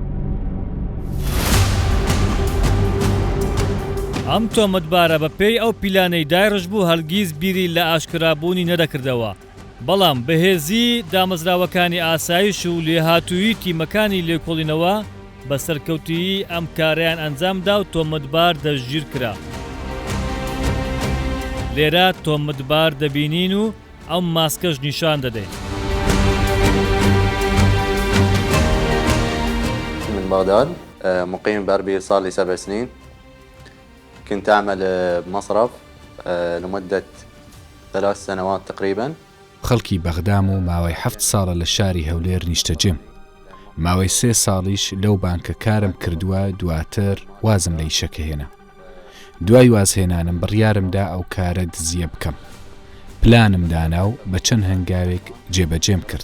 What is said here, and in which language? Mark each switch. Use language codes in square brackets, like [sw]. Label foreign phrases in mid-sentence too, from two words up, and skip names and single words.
[ckb] ئەم تۆمەتبارە بە پێی ئەو پیلانەی دایڕژ بوو هەرگیز بیری لە ئاشکرابوونی نەدەکردەوە بەڵام بەهێزی دامەزراوەکانی ئاسایش و لێهاتووی تیمەکانی لێکۆڵینەوە بە سەرکەوتویی ئەم کاریان ئەنجامدا و تۆمەتبار دەستگیر کرا. لێرە تۆمەتبار دەبینین و ئەو ماسکەش نیشان دەدەین. [ar] من بغداد مقيم بأربيل صار لي 7 سنين. كنت أعمل بمصرف لمدة 3 سنوات تقريبا. [ckb] خەڵکی بەغدام و ماوەی 7 ساڵە لە شاری هەولێر نیشتەجێم. ماوەی 3 ساڵیش لەو بانکە کارم کردووە دواتر وازم لە ئیشەکە هێنا. دوای وازهێنانم بڕیارمدا ئەو کارە دزیە بکەم. پلانم دانا و بە چەند هەنگاوێک جێبەجێم کرد.